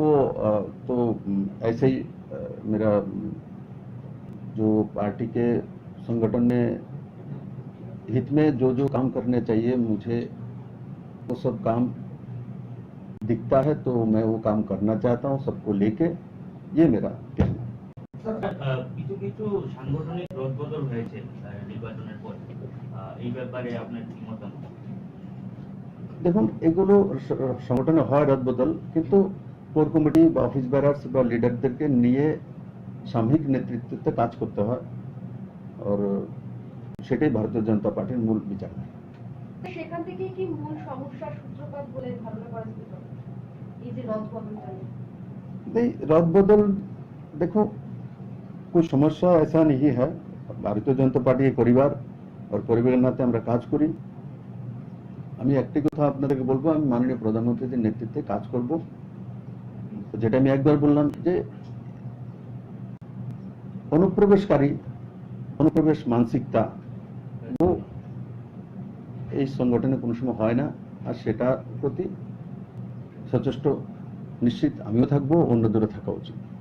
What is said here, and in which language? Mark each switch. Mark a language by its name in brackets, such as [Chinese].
[Hindi] वो तो ऐसे ही मेरा जो पार्टी के संगठन में हित में जो काम करने चाहिए, मुझे वो सब काम दिखता है, तो मैं वो काम करना चाहता हूँ सबको लेके। ये मेरा कहना है। [Bangla] কিছু কিছু সাংগঠনিক রদবদল হয়েছে নির্বাচনের পর, এই ব্যাপারে আপনার কি মতামত? দেখুন, এগুলো সংগঠনে হয় রদবদল, কিন্তু কোর কমিটি বা অফিস বেরার্স বা লিডারদেরকে নিয়ে সাময়িক নেতৃত্বে কাজ করতে হয়, আর সেটাই ভারতীয় জনতা পার্টির মূল বিচার। সেখান থেকে কি মূল সমস্যার সূত্রপাত বলে ধারণা করা যেতে পারে এই যে রদবদলটা? [Hindi] नहीं, रदबदल देखो कोई समस्या ऐसा नहीं है। भारतीय जनता पार्टी एक परिवार, और परिवारेर नाते [Bangla] আমরা কাজ করি। আমি একটি কথা আপনাদেরকে বলবো, আমি মাননীয় প্রধানমন্ত্রীর নেতৃত্বে কাজ করব। যেটা আমি একবার বললাম যে অনুপ্রবেশ মানসিকতা ও এই সংগঠনে কোনো সময় হয় না, আর সেটার প্রতি সচেষ্ট নিশ্চিত আমিও থাকবো, অন্যদেরও থাকা উচিত।